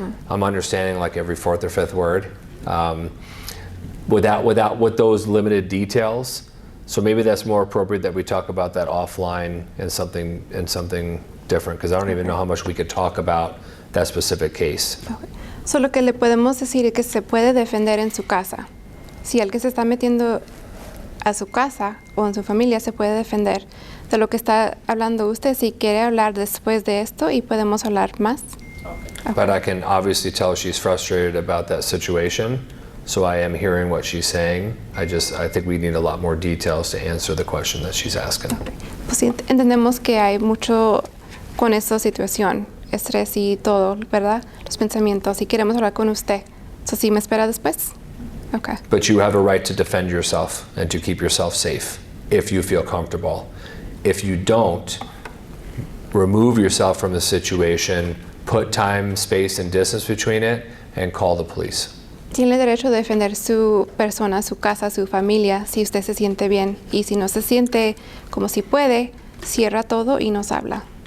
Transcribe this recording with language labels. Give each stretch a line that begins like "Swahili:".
English: I'm understanding like every fourth or fifth word. With those limited details, so maybe that's more appropriate that we talk about that offline and something different, because I don't even know how much we could talk about that specific case. okay.
Spanish: So lo que le podemos decir es que se puede defender en su casa. Si alguien se está metiendo a su casa o en su familia, se puede defender. De lo que está hablando usted, si quiere hablar después de esto y podemos hablar más.
English: Okay. But I can obviously tell she's frustrated about that situation. So I am hearing what she's saying. I think we need a lot more details to answer the question that she's asking. Okay.
Spanish: Pues sí, entendemos que hay mucho con esta situación, estrés y todo, ¿verdad? Los pensamientos, y queremos hablar con usted. So, ¿sí me espera después? Okay.
English: But you have a right to defend yourself and to keep yourself safe if you feel comfortable. If you don't, remove yourself from the situation, put time, space, and distance between it, and call the police.
Spanish: Tiene derecho de defender su persona, su casa, su familia, si usted se siente bien. Y si no se siente como si puede, cierra todo y nos habla.